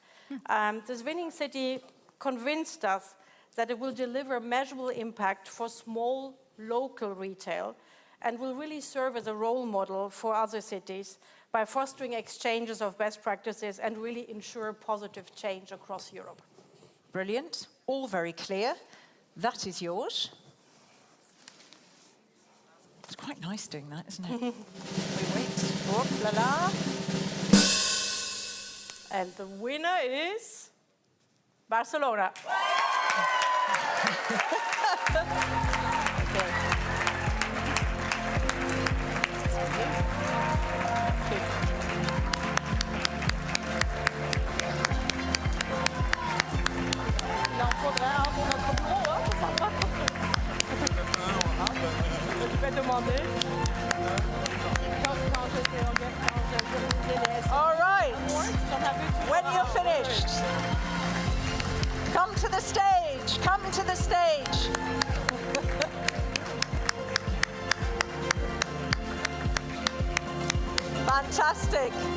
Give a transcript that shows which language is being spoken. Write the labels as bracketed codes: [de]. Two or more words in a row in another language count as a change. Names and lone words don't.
[en] This winning city convinced us that it will deliver measurable impact for small local retail and will really serve as a role model for other cities by fostering exchanges of best practices and really ensure positive change across Europe. Brilliant. All very clear. That is yours. It's quite nice doing that, isn't it? We wait. [fr] Oh, la la. [en] And the winner is Barcelona. [fr] Il en faudrait un pour notre bureau, hein, Je vais demander. [en] All right. When you're finished, come to the stage. Come to the stage. Fantastic.